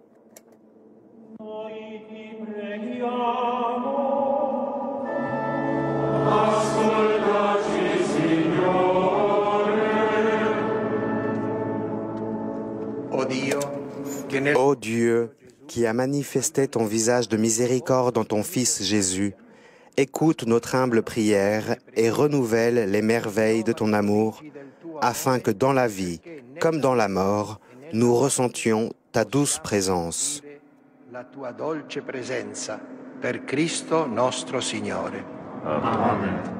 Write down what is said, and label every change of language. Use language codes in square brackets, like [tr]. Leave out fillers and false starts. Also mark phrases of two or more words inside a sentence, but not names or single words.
[fr] Ô Dieu, qui as manifesté ton visage de miséricorde en ton Fils Jésus, écoute notre humble prière et renouvelle les merveilles de ton amour, afin que dans la vie comme dans la mort, nous ressentions ta douce présence. [it] La tua dolce presenza, per Cristo nostro Signore. Amen.